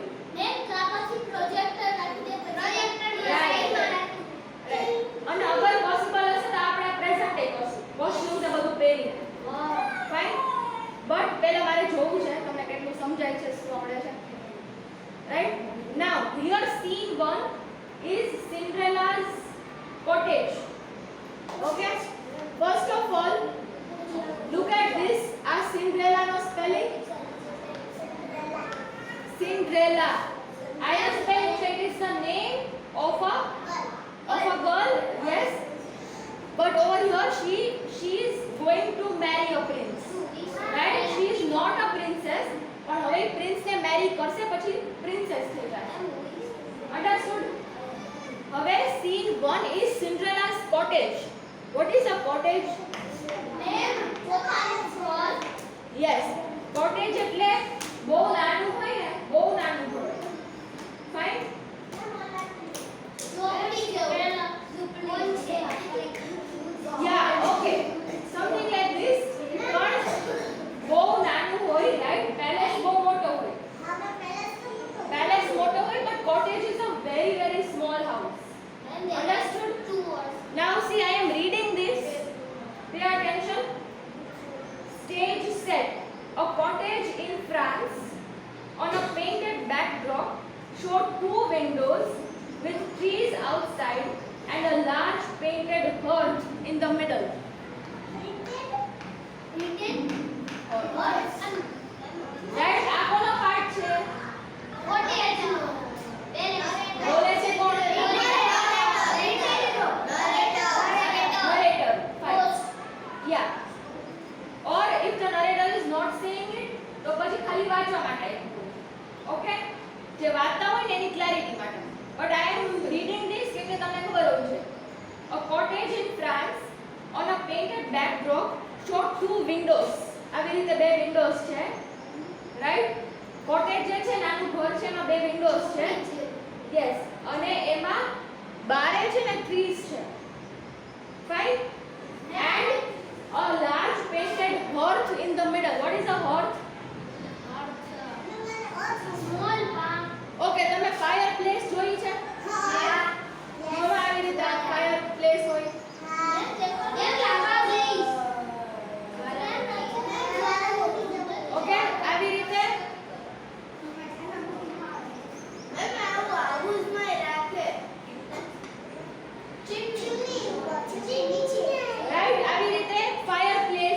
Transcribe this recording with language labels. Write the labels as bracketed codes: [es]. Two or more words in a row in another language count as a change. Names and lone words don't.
[gu] મેં પછી પ્રોજેક્ટર રાખી દે પ્રોજેક્ટર સાઈડમાં રાખી રાઈટ અને અગર પોસિબલ હશે તો આપણે પ્રેઝન્ટ એ કરશું કોસ્ટ્યુમ ને બધું પહેરીને [en] fine but [gu] પહેલા મારે જોવું છે તમને કેટલું સમજાય છે શું આવડે છે [en] right now here scene 1 is Cinderella's cottage okay first of all look at this as Cinderella no spelling Cinderella I am spelling it is the name of a girl yes but over here she is going to marry a prince right she is not a princess [gu] પણ હવે પ્રિન્સ ને મેરી કરશે પછી પ્રિન્સેસ થઈ જાય [en] understood હવે scene 1 is Cinderella's cottage what is a cottage [gu] મેં પોતાનું ઘર [en] yes cottage [gu] એટલે બહુ નાનું હોય ને બહુ નાનું હોય fine ઝોપડી જેવું કોણ છે [en] yeah okay something like this [gu] પણ બહુ નાનું હોય [en] right palace [gu] બહુ મોટો હોય [en] palace [gu] મોટો હોય [en] but cottage is a very very small house understood now see I am reading this pay attention stage set a cottage in France on a painted backdrop showed two windows with trees outside and a large painted hearth in the middle right [gu] આ કોનો પાર્ટ છે બોલે છે કોણ [en] narrator fine yeah or if the narrator is not saying it [gu] તો પછી ખાલી વાંચવા માટે ઓકે જે વાંચતા હોય ને એની ક્લેરિટી માટે [en] but I am reading this [gu] કે તમને ખબર હોવી જોઈએ [en] a cottage in France on a painted backdrop showed two windows [gu] આવી રીતે બે વિન્ડોઝ છે રાઈટ કોટેજ જે છે નાનું ઘર છે એમાં બે વિન્ડોઝ છે યસ અને એમાં બારે છે ને ટ્રીઝ છે [en] fine and a large painted hearth in the middle what is a hearth small palm [gu] ઓકે તમે [en] fire place [gu] જોઈ છે જોવા આવી રીતે [en] fire place [gu] હોય ઓકે આવી રીતે રાઈટ આવી રીતે [en] fire place